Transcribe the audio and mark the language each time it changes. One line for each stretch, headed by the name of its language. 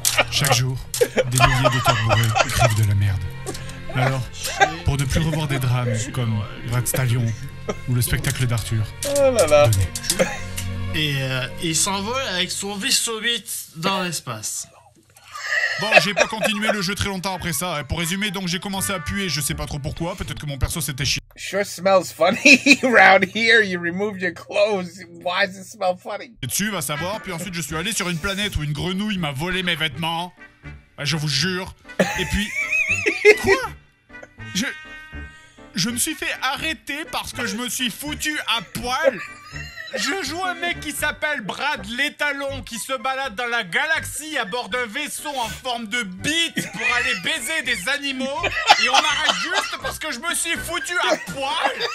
French: Chaque jour, des milliers de cœurs bourrés écrivent de la merde. Alors, pour ne plus revoir des drames comme Brad Stallion ou le spectacle d'Arthur, oh là là. Et il s'envole avec son vaisseau 8 dans l'espace. Bon, j'ai pas continué le jeu très longtemps après ça. Pour résumer, donc j'ai commencé à puer, je sais pas trop pourquoi. Peut-être que mon perso s'était chié
English: Sure smells funny around here. You remove your clothes. Why does it smell funny?
French: dessus, va savoir. Puis ensuite, je suis allé sur une planète où une grenouille m'a volé mes vêtements. Je vous jure. Et puis... Quoi? Je me suis fait arrêter parce que je me suis foutu à poil. Je joue un mec qui s'appelle Brad l'Étalon qui se balade dans la galaxie à bord d'un vaisseau en forme de bite pour aller baiser des animaux et on m'arrête juste parce que je me suis foutu à poil.